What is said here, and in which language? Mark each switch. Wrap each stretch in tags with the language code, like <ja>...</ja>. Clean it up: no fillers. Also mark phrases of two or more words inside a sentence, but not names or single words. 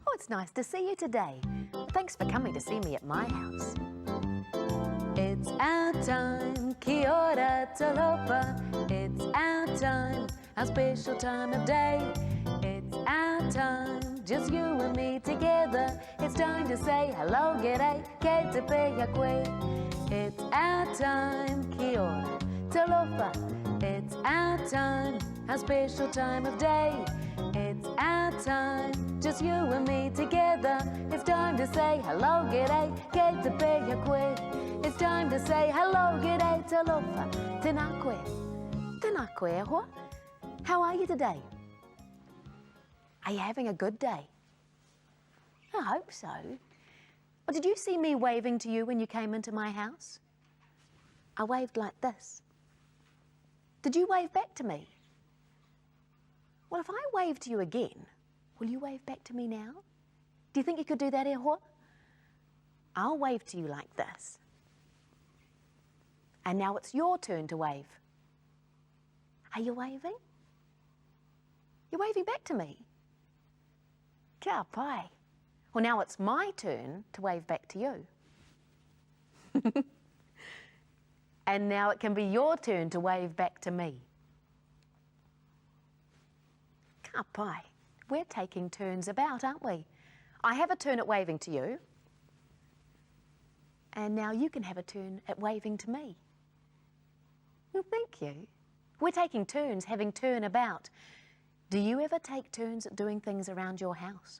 <en>nice to see you today. Thanks for coming to see me at my house. It's our time,</en> <mi>kia ora talofa.</mi> <en>It's our time, our special time of day. It's our time, just you and me together. It's time to say hello, g'day,</en> <mi>ke te pea koe.</mi> <en>It's our time,</en> <mi>kia ora talofa.</mi> <en>It's our time, our special time of day. It's our time, just you and me together. It's time to say hello, g'day,</en> <mi>ke te pea koe.</mi> <en>It's time to say hello, g'day, talofa,</en> <mi>tēnā koe. Tēnā koe e hoa.</mi> <en>How are you today? Are you having a good day? I hope so. Well, did you see me waving to you when you came into my house? I waved like this. Did you wave back to me? Well, if I wave to you again, will you wave back to me now? Do you think you could do that,</en> <mi>e hoa?</mi> <en>I'll wave to you like this. And now it's your turn to wave. Are you waving? You're waving back to me.</en> <mi>Kia pai.</mi> <en>Well, now it's my turn to wave back to you. And now it can be your turn to wave back to me.</en> <mi>Kia pai.</mi> <en>We're taking turns about, aren't we? I have a turn at waving to you. And now you can have a turn at waving to me. Well, thank you. We're taking turns having turnabout. Do you ever take turns at doing things around your house?</en>